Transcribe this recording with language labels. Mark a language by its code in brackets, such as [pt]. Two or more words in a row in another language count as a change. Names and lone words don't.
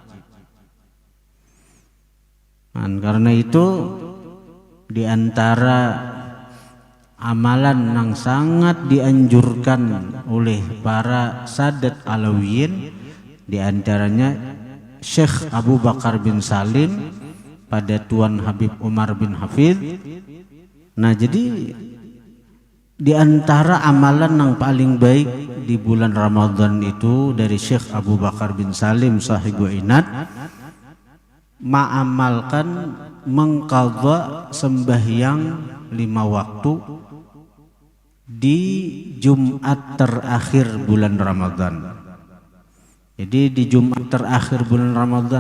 [id] Dan karena itu di antara amalan yang sangat dianjurkan oleh para sadat Alawiyin, di antaranya Syekh Abu Bakar bin Salim pada Tuan Habib Umar bin Hafidh. Nah, jadi di antara amalan yang paling baik di bulan Ramadan itu dari Syekh Abu Bakar bin Salim sahibu inat, mengamalkan mengqadha sembahyang 5 waktu di Jumat terakhir bulan Ramadan. Jadi di Jumat terakhir bulan Ramadan.